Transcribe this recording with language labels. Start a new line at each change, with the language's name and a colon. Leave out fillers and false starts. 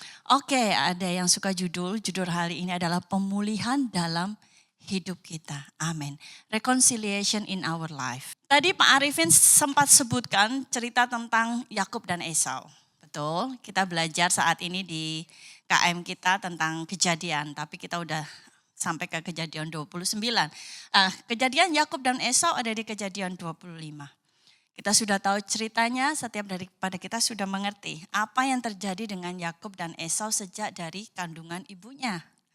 Indonesian: Oke, ada yang suka judul hari ini adalah pemulihan dalam hidup kita. Amin.
English: Reconciliation in our life.
Indonesian: Tadi Pak Arifin sempat sebutkan cerita tentang Yakub dan Esau. Betul, kita belajar saat ini di KM kita tentang kejadian, tapi kita udah sampai ke kejadian 29. Kejadian Yakub dan Esau ada di kejadian 25. Kita sudah tahu ceritanya, setiap daripada kita sudah mengerti apa yang terjadi dengan Yakub dan Esau sejak dari kandungan ibunya.